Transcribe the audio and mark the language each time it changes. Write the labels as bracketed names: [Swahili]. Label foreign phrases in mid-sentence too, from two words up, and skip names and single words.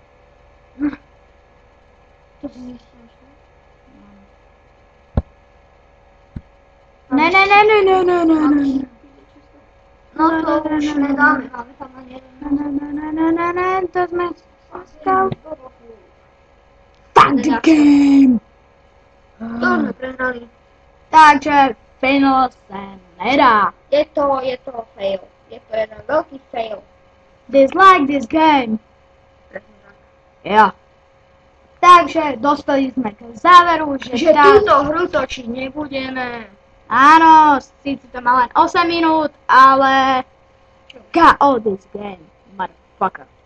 [Czech] To si myslíš, Ne. No to už nedáme, máme tam ani jeden. Ne, to jsme získal. [English] Fuck the game! [Czech] To jsme prehrali. Takže final se nedá. Je to fail. Je to jeden velký fail. [English] Dislike this game. [Czech] Jo. Takže dospěli jsme k závěru, [Slovak] Že tuto hru točiť nebudeme. Ano, sice to má len 8 minút, ale [English] KO this game, motherfucker.